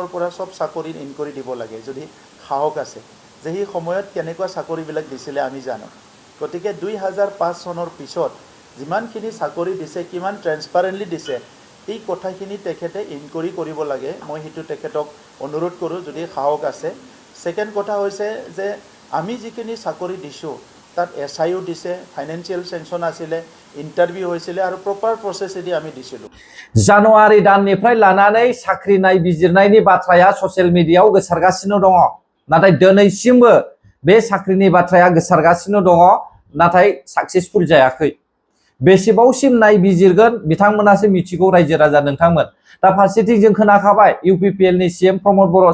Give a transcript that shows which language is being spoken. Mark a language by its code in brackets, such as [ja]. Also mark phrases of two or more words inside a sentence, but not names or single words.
[as] পৰা সব চাকৰিৰ ইনকুৱাৰী দিব লাগে যদি সাহস আছে যে এই সময়ত কেনেকুৱা চাকৰিবিলাক দিছিলে আমি জানো গতিকে 2005 চনৰ পিছত যিমানখিনি চাকৰি দিছে কিমান ট্ৰান্সপাৰেণ্টলি দিছে এই কথাখিনি তেখেতে ইনকুৱাৰী কৰিব লাগে মই হেতু তেখেতক অনুৰোধ কৰোঁ যদি সাহস আছে সেকেন্ড কথা হৈছে যে আমি যিখিনি চাকৰি দিছো তাত SIO দিছে [en] financial sanction [as] আছিলে ইন্টাৰভিউ হৈছিলে আৰু প্ৰপাৰ প্ৰসেসেদি আমি দিছিলোঁ [brx] জানুৱাरि दाननिफ्राय लानानै साख्रि नायबिजिरनायनि बाथ्राया ससियेल मिडियायाव गोसारगासिनो दङ नाथाय दिनैसिमबो बे साख्रिनि बाथ्राया गोसारगासिनो दङ नाथाय साक्सेसफुल जायाखै बेसेबांसिम नायबिजिरगोन बिथांमोनासो मिथिगौ रायजो राजा नोंथांमोन दा फारसेथिं जों खोनाखाबाय UPPLनि CM प्रमद बर'